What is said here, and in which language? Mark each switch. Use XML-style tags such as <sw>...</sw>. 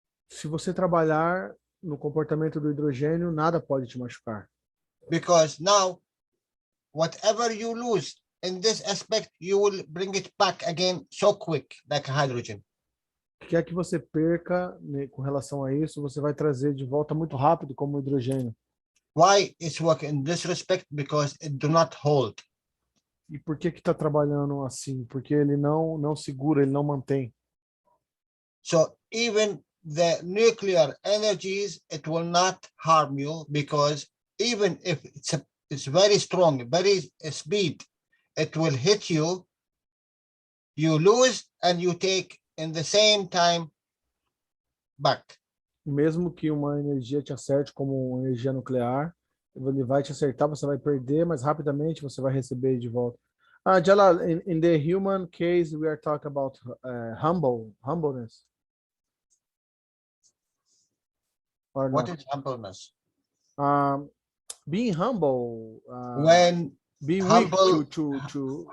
<pt>Se você trabalhar no comportamento do hidrogênio, nada pode te machucar.</pt> <en>Because now, whatever you lose in this aspect, you will bring it back again so quick, like hydrogen.</en> <pt>O que quer que você perca, né, com relação a isso, você vai trazer de volta muito rápido como o hidrogênio.</pt> <en>Why it's working in this respect? Because it do not hold.</en> <pt>E por que está trabalhando assim? Porque ele não segura, ele não mantém.</pt> <en>So even the nuclear energies, it will not harm you, because even if it's very strong, very speed, it will hit you, you lose and you take in the same time back.</en> <pt>Mesmo que uma energia te acerte como uma energia nuclear, ele vai te acertar, você vai perder, mas rapidamente você vai receber de volta.</pt> <en>Jalal, in the human case, we are talking about humbleness. Or What not? is humbleness? Being humble. When being humble, weak to</en>